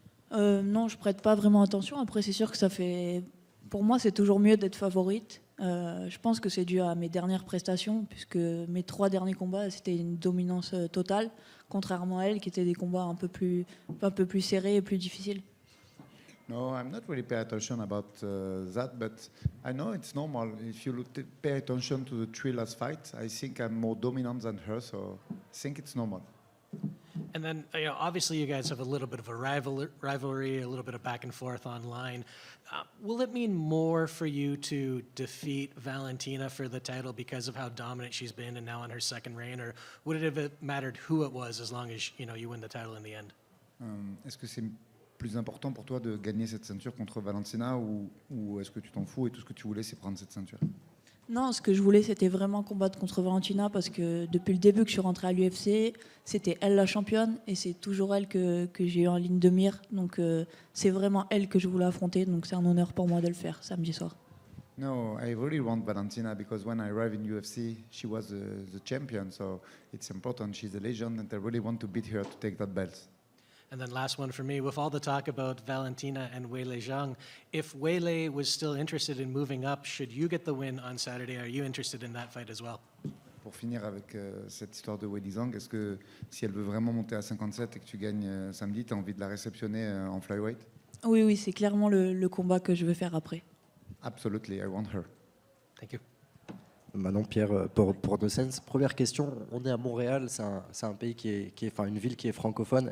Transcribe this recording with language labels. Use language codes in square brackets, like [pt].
[fr] Non, je prête pas vraiment attention. Après, c'est sûr que ça fait... Pour moi, c'est toujours mieux d'être favorite. Je pense que c'est dû à mes dernières prestations, puisque mes 3 derniers combats, c'était une dominance totale, contrairement à elle, qui étaient des combats un peu plus serrés et plus difficiles. [en] No, I'm not really pay attention about that, but I know it's normal. If you pay attention to the three last fights, I think I'm more dominant than her, so I think it's normal. And then, obviously, you guys have a little bit of a rivalry, a little bit of back and forth online. Will it mean more for you to defeat Valentina for the title because of how dominant she's been and now on her second reign, or would it have mattered who it was as long as you win the title in the end? [fr] Est-ce que c'est plus important pour toi de gagner cette ceinture contre Valentina ou est-ce que tu t'en fous et tout ce que tu voulais c'est prendre cette ceinture? Non, ce que je voulais, c'était vraiment combattre contre Valentina parce que depuis le début que je suis rentrée à l'UFC, c'était elle la championne et c'est toujours elle que j'ai eu en ligne de mire. Donc c'est vraiment elle que je voulais affronter. Donc c'est un honneur pour moi de le faire samedi soir. [en] No, I really want Valentina because when I arrived in UFC, she was the champion, so it's important. She's a legend and I really want to beat her to take that belt. And then last one for me, with all the talk about Valentina and Weili Zhang, if Weili was still interested in moving up, should you get the win on Saturday, are you interested in that fight as well? [fr] Pour finir avec cette histoire de Weili Zhang, est-ce que si elle veut vraiment monter à 57 et que tu gagnes samedi, tu as envie de la réceptionner en flyweight? Oui, oui, c'est clairement le combat que je veux faire après. [en] Absolutely, I want her. Thank you. [fr] Manon Pierre pour Nocens. Première question, on est à Montréal, c'est un pays enfin une ville qui est francophone.